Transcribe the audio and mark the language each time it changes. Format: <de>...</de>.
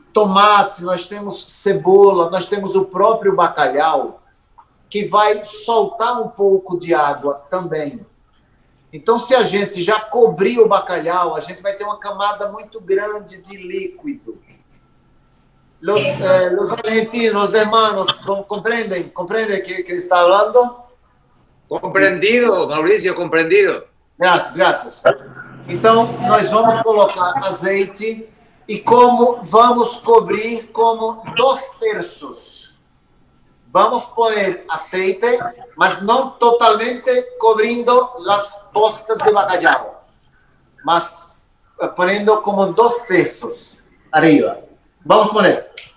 <pt>tomate, nós temos cebola, nós temos o próprio bacalhau, que vai soltar um pouco de água também. Então, se a gente já cobrir o bacalhau, a gente vai ter uma camada muito grande de líquido.</pt> <es>Los argentinos, hermanos, ¿comprenden que está hablando? Comprendido, Maurício, comprendido.</es> <pt>Graças. Então, nós vamos colocar azeite e como vamos cobrir como 2/3.</pt> <es>Vamos poner aceite,</es> <pt>mas não totalmente cobrindo as postas de bacalhau,</pt> <es>mas poniendo como 2/3 arriba. Vamos poner.</es>